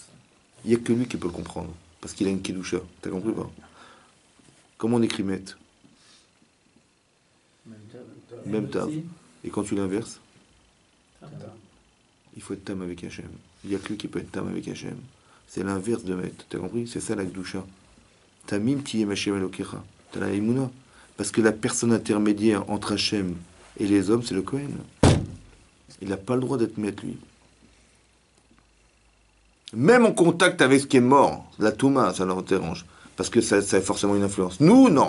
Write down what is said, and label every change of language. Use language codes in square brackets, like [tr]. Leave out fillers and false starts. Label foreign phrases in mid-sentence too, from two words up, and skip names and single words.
[fr] il n'y a que lui qui peut le comprendre. Parce qu'il a une kedusha. T'as compris ou pas? Comment on écrit met? Même tav. Et quand tu l'inverses, il faut être tam avec Hachem. Il n'y a que lui qui peut être tam avec Hachem. C'est l'inverse de met. T'as compris? C'est ça la kedusha. [he] תמים תהיה עם השם אלוקיך. [fr] T'as la emuna. Parce que la personne intermédiaire entre Hachem et les hommes, c'est le Kohen. Il n'a pas le droit d'être maître, lui. Même en contact avec ce qui est mort, la Touma, ça leur dérange. Parce que ça a forcément une influence. Nous, non.